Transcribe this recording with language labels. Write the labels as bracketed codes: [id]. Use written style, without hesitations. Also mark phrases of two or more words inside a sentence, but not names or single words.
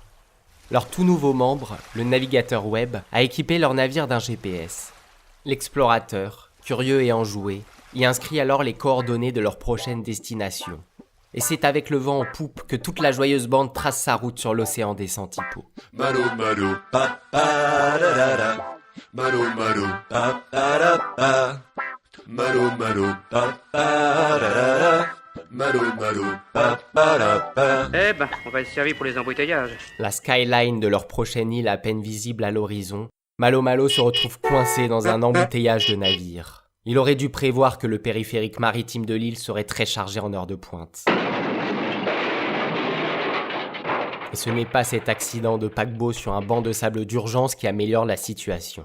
[fr] Leur tout nouveau membre, le navigateur web, a équipé leur navire d'un GPS. L'explorateur, curieux et enjoué, y inscrit alors les coordonnées de leur prochaine destination. Et c'est avec le vent en poupe que toute la joyeuse bande trace sa route sur l'océan des Centipodes. Malo malo pa pa da da da. Malo malo pa pa da pa. Malo malo pa pa da da da. Malo malo pa pa da pa. Eh ben, on va être servi pour les embouteillages. La skyline de leur prochaine île à peine visible à l'horizon, Malo Malo se retrouve coincé dans un embouteillage de navires. Il aurait dû prévoir que le périphérique maritime de l'île serait très chargé en heure de pointe. Et ce n'est pas cet accident de paquebot sur un banc de sable d'urgence qui améliore la situation.